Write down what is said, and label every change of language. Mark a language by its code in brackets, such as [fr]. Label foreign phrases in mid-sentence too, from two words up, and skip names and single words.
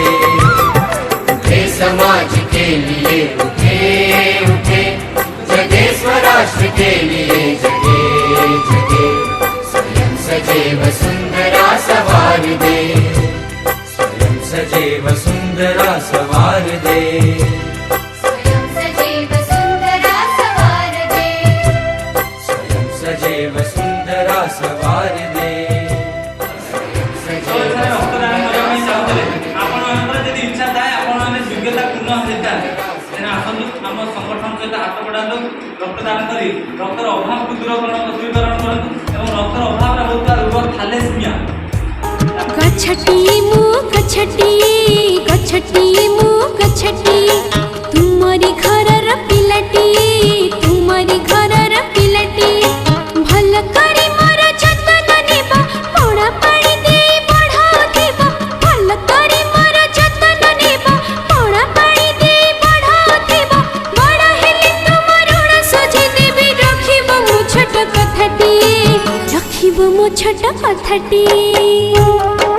[hi] उठे समाज के लिए उठे उठे, जगे स्वराष्ट्र के लिए जगे जगे, स्वयं सजे वसुंधरा सवार दे, स्वयं सजे वसुंधरा सवार दे, स्वयं सजे वसुंधरा सवार दे, स्वयं सजे वसुंधरा सवार दे। स्वयं सजे [or] ରକ୍ତଦାନ କରିବା ପାଇଁ ଚାହୁଁଥିଲେ ଆପଣଙ୍କର ଯଦି ଇଚ୍ଛା ଥାଏ ଆପଣମାନେ ଯୋଗ୍ୟତା ପୂର୍ଣ୍ଣ ହୋଇଥାଏ ତେଣୁ ଆସନ୍ତୁ ଆମ ସଂଗଠନ ସହିତ ହାତ ବଢ଼ାନ୍ତୁ, ରକ୍ତଦାନ କରି ରକ୍ତର ଅଭାବକୁ ଦୂରୀକରଣ କରନ୍ତୁ ଏବଂ ରକ୍ତର ଅଭାବରେ ହେଉଥିବା ରୋଗ ଥାଲେସିମିଆ ଗଛଟି ମୁ ଗଛଟି ଗଛଟି ମୁ ଗଛଟି, ତୁମରି ଘରର ପିଲାଟି ତୁମରି ଘରର ପିଲାଟି, ଭଲ କରି ମୋର ଯତନ ନେବା ପଡ଼ା ପାଣି ଦେ ବଢ଼ାଉଥିବା, ଭଲ କରି ମୋର ଯତନ ନେବା ପଡ଼ା ପାଣି ଦେ ବଢ଼ାଉଥିବା, ବଡ଼ ହେଲେ ତୁମ ଋଣ ସୁଝି ଦେବି, ରଖିବ ମୋ ଛୋଟ କଥାଟି ରଖିବ ମୋ ଛୋଟ କଥାଟି।